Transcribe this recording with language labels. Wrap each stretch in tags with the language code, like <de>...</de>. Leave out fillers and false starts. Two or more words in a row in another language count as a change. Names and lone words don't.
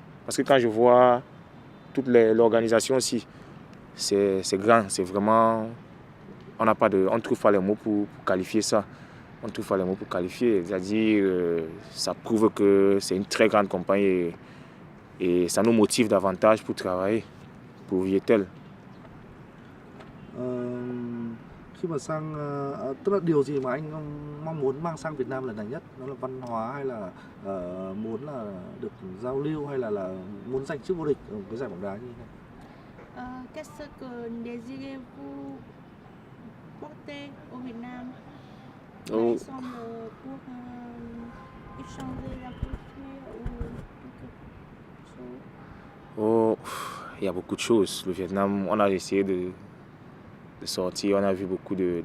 <fr>Parce que quand je vois toute l'organisation aussi, c'est grand. C'est vraiment... On ne trouve pas les mots pour qualifier ça. On ne trouve pas les mots pour qualifier. C'est-à-dire, ça prouve que c'est une très grande compagnie et ça nous motive davantage pour travailler pour Viettel.</fr> <vi>Khi mà sang tức là điều gì mà anh mong muốn mang sang Việt Nam lần này nhất? Nó là văn hóa hay là muốn là được giao lưu hay là muốn giành chức vô địch ở cái giải bóng đá như thế này?</vi> <fr>Qu'est-ce que désirez-vous porter au Việt Nam? Par exemple, pour échanger la culture ou quelque chose? Oh, il y a beaucoup de choses. Le Vietnam, on a essayé de sortir, on a vu beaucoup de...</fr>